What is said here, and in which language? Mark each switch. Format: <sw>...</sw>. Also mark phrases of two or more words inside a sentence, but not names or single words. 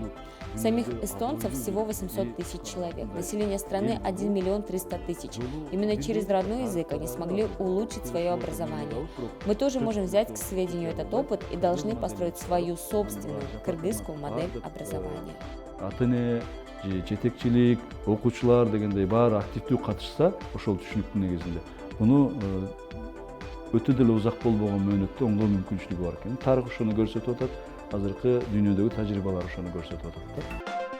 <ru>Самих эстонцев всего 800 тысяч человек, население страны 1 300 000. Именно через родной язык они смогли улучшить свое образование. Мы тоже можем взять к сведению этот опыт и должны построить свою собственную кыргызскую модель образования.</ru> <ky>Ата-эне, жетекчилик, окуучулар дегендей баары активдүү катышса ошол түшүнүктүн негизинде муну өтө деле узак болбогон мөөнөттө оңдоо мүмкүнчүлүгү бар экен. Тарых ошону көрсөтүп атат, азыркы дүйнөдөгү тажрыйбалар ошону көрсөтүп атат.</ky>